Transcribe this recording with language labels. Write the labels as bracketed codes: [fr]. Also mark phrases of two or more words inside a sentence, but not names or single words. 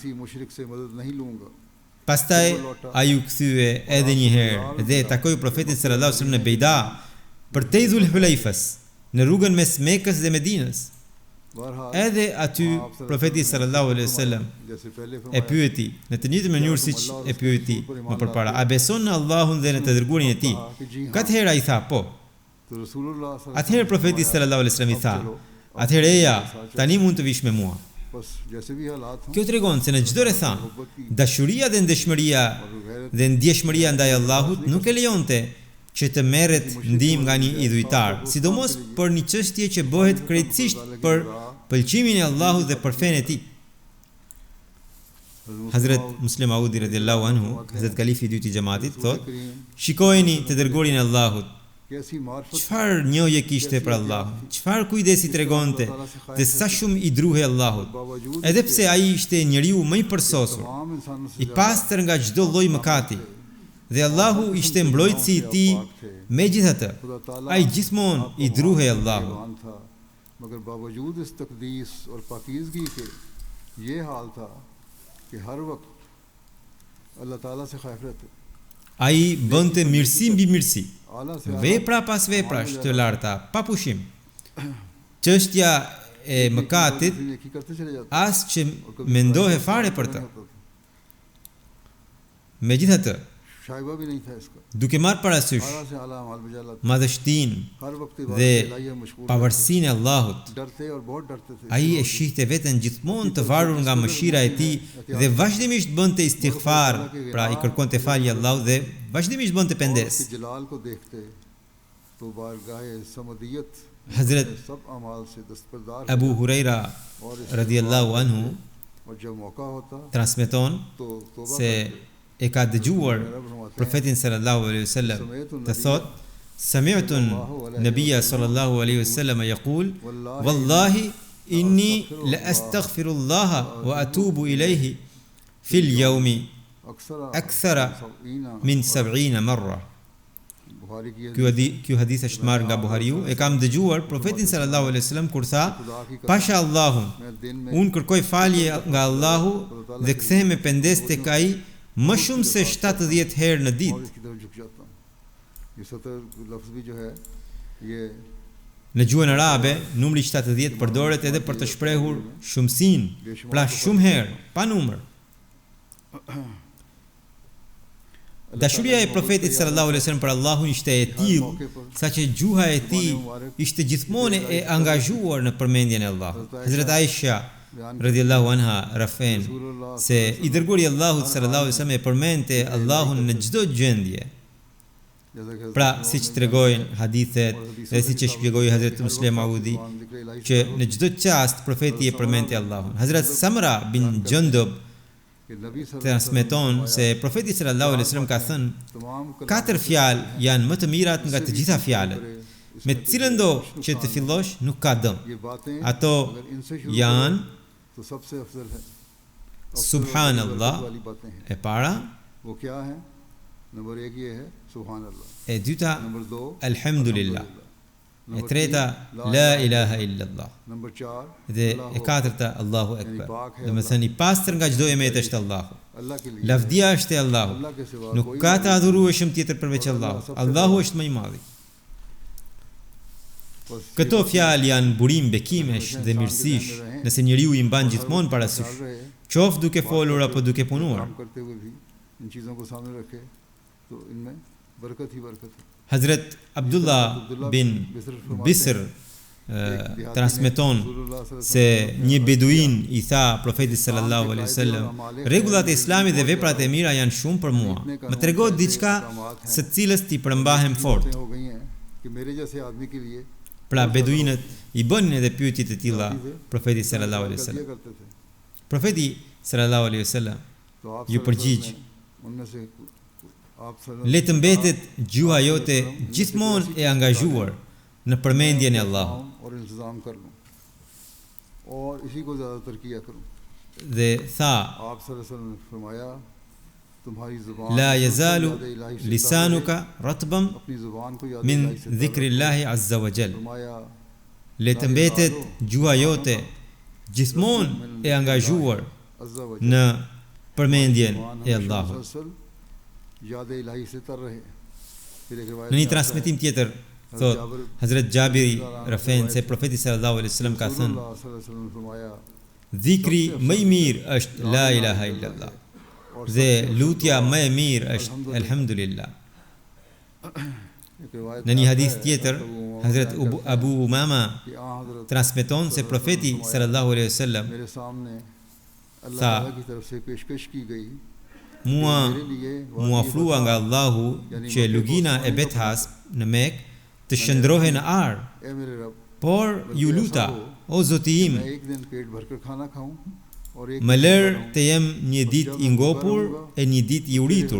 [sq] Pastaj ai u kthye edhe një herë dhe takoi profetin [ar] صلى الله عليه وسلم [sq] në Beida, përtej Dhul Hulejfes, në rrugën mes Mekës dhe Medinës. Edhe aty profeti [ar] صلى الله عليه وسلم [sq] e pyeti në të njëjtën mënyrë siç e pyeti më përpara: "A beson në Allahun dhe në të dërguarin e tij?" Katëherë ai tha: "Po." [ur] تو رسول اللہ [sq] Atëherë profeti [ar] صلى الله عليه وسلم [sq] i tha: "Atëherë eja, tani mund të vish me mua." [ur] بس جیسے بھی حالات ہوں [sq] Kjo tregon se në çdo rrethon, dashuria dhe ndeshmëria dhe ndjeshmëria ndaj Allahut nuk e lejonte që të merret ndihmë nga një idhujtar, sidomos për një çështje që bëhet krejtësisht për pëlqimin e Allahut dhe për fenë e tij. Hazrat Muslim Audi [ar] رضي الله عنه, [sq] Hazrat Kalifi i dytë i xhamatit, thotë: "Shikojeni të dërguarin e Allahut. [ur] کیسی معرفت [sq] Çfarë njohje kishte për Allahun? Çfarë kujdesi tregonte dhe sa shumë i druhej Allahut. Edhe pse ai ishte njeriu më i përsosur, [ur] تمام انسانوں سے [sq] i pastër nga çdo lloj mëkati, dhe Allahu ishte mbrojtësi i tij. Megjithatë, ai gjithmonë i druhej Allahut. [ur] قربان تھا، مگر باوجود اس تقدیس اور پاکیزگی کے یہ حال تھا کہ ہر وقت اللہ تعالیٰ سے خوف رہتے, [sq] Ai bënte mirësi mbi mirësi, [ur] اعلیٰ سے [sq] vepra pas veprash të larta, pa pushim. Çështja e mëkatit [ur] نیکی کرتے چلے جاتے [sq] as që mendohe fare për të. Megjithatë, [ur] شائبہ بھی نہیں تھا اس کا, [sq] duke marrë parasysh [ur] اعلیٰ سے اعلیٰ اعمال بجا لا, [sq] madhështinë [ur] ہر وقت [sq] dhe [ur] عبادت الٰہی مشغول [sq] pavarësinë e Allahut, [ur] ڈرتے اور بہت ڈرتے تھے. [sq] ai e shihte veten gjithmonë të varur nga mëshira e tij dhe vazhdimisht bënte istighfar, pra i kërkonte falje Allahut dhe vazhdimisht bënte [ur] और [sq] pendes. [ur] اس کے جلال کو دیکھتے تو بارگاہ صمدیت [sq] Hazrat [ur] سب اعمال سے دستبردار [sq] Abu Huraira [ur] اور اس [ar] رضي الله عنه [ur] اور جب موقع ہوتا [sq] transmeton [ur] تو توبہ [sq] se e ka dëgjuar profetin [ar] صلى الله عليه وسلم [sq] të thotë: [ar] "سمعت النبي صلى الله عليه وسلم يقول: والله إني لأستغفر الله وأتوب إليه في اليوم أكثر من 70 مرة." [ur] بخاری کی [sq] Ky hadith është marrë nga Buhariu. E kam dëgjuar profetin [ar] صلى الله عليه وسلم [sq] kur tha: "Pasha Allahun, [ur] میں دن میں [sq] unë kërkoj falje nga Allahu dhe kthehem me pendes tek ai më shumë se 70 herë në [ur] और [sq] ditë." [ur] اس کی طرف جھک جاتا ہوں۔ یہ 70 لفظ بھی جو ہے یہ [sq] Në gjuhën arabe, numri 70 përdoret edhe për të shprehur shumësinë, pra shumë herë, pa numër. Dashuria e profetit [ar] صلى الله عليه وسلم [sq] për Allahun ishte e tillë saqë gjuha e tij ishte gjithmonë e angazhuar në përmendjen e Allahut. Hazrat Aisha [ar] رضي الله عنها [sq] rafen se i dërguari i Allahut [ar] صلى الله عليه وسلم [sq] e përmendte Allahun në çdo gjendje. [ur] جیسا کہ [sq] Pra, siç tregojnë hadithet dhe siç e shpjegoi Hazrat Muslim Audi, që në çdo çast profeti e përmendte Allahun. Hazrat Samra bin Jundub [ur] کہ نبی [sq] transmeton se profeti [ar] صلى الله عليه وسلم [sq] ka thënë: [ur] तमाम [sq] 4 fjalë janë më të mirat nga të gjitha fjalët. Me të cilën do që të fillosh nuk ka dëm. [ur] یہ باتیں [sq] Ato [ur] اگر ان سے شروع [sq] janë [ur] تو سب سے افضل ہے. Subhanallah والی باتیں ہیں [sq] e para, [ur] وہ کیا ہے؟ نمبر 1 یہ ہے [ar] سبحان الله, [sq] e dyta [ur] نمبر 2 [sq] Alhamdulillah, e treta [ar] لا إله إلا الله, [ur] نمبر 4 [sq] dhe e katërta [ar] الله أكبر. [sq] Dhe me thënë i pastër nga çdo emet është Allahu. [ur] اللہ کے لیے [sq] Lavdia është e Allahut. [ur] اللہ کے سوا [sq] Nuk [ur] कोई [sq] ka të adhurueshëm tjetër përveç Allahut. Allahu është më i madhi. [ur] बस [sq] Këto fjalë janë burim bekimesh dhe mirësish, nëse njeriu i mban gjithmonë parasysh, [ur] रहे [sq] qoftë duke folur apo duke punuar. [ur] کام کرتے ہوئے بھی ان چیزوں کو سامنے رکھے تو ان میں برکت ہی برکت ہے. [sq] Hazrat Abdullah bin Bisr transmeton se një beduin i tha profetit [ar] صلى الله عليه وسلم: [sq] "Rregullat e Islamit dhe veprat e mira janë shumë për mua. Më trego diçka së cilës ti përmbahem fort." [ur] ہو گئی ہیں کہ میرے جیسے آدمی کے لیے [sq] Pra beduinët i bënin edhe pyetje të tilla profetit [ar] صلى الله عليه [ur] दिया [sq] wasallam. [ur] کرتے تھے. [sq] Profeti [ar] صلى الله عليه وسلم [ur] تو آپ [sq] ju përgjigj: [ur] ان میں سے آپ [sq] "Le të mbetet gjuha jote gjithmonë e angazhuar në përmendjen e Allahut." [ur] اور انتظام کر لوں اور اسی کو زیادہ تر کیا کروں. [sq] Dhe tha: [ur] آپ [ar] صلى الله عليه وسلم [ur] نے فرمایا تمہاری زبان [ar] "La [ur] को [ar] yazalu [ur] یاد الٰہی سے [ar] لسانك رطبا [ur] اپنی زبان کو یاد [ar] min [ur] الٰہی سے [ar] ذكر الله عز و جل." [ur] फरमाया [sq] Le të mbetet gjuha jote gjithmonë e angazhuar [ar] عز و [sq] në përmendjen [ar] जल [sq] e Allahut. [ur] یاد الٰہی سے تر رہے۔ پھر ایک روایت [sq] Në një [ur] میں آتا ہے, [sq] transmetim tjetër thot Hazrat Jabiri rafen se profeti [ar] صلى الله عليه وسلم [sq] ka thënë: [ur] رسول اللہ [ar] صلى الله عليه وسلم [ur] نے فرمایا [sq] "Dhikri më i mirë është [ar] لا إله إلا الله [sq] dhe lutja më e mirë është alhamdulillah." Në një hadith tjetër, Hazrat Abu Umama transmeton se profeti [ar] صلى الله عليه وسلم [sq] tha: Mua ofrua nga Allahu që lugina e Bethas në Mekë të shndrohej në ar, por ju luta, o Zoti im, më lër të jem një ditë i ngopur e një ditë i uritur.